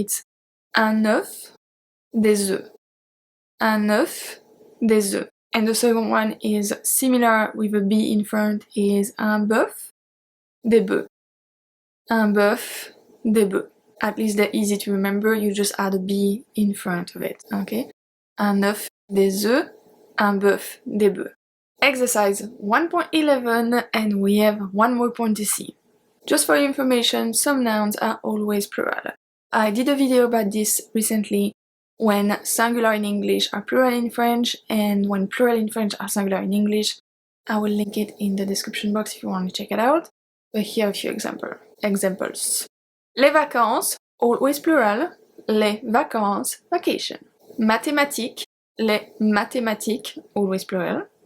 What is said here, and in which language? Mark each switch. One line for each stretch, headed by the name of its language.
English: It's
French: un œuf, des œufs. Un œuf, des œufs.
English: And the second one is similar with a B in front, is
French: un bœuf, des bœufs. Un bœuf, des bœufs.
English: At least they're easy to remember, you just add a B in front of it, okay?
French: Un œuf, des œufs, un bœuf, des bœufs.
English: Exercise 1.11, and we have one more point to see. Just for your information, some nouns are always plural. I did a video about this recently, when singular in English are plural in French, and when plural in French are singular in English. I will link it in the description box if you want to check it out. But here are a few examples.
French: Les vacances,
English: always plural.
French: Les vacances,
English: vacation.
French: Mathématiques, les mathématiques,
English: always plural.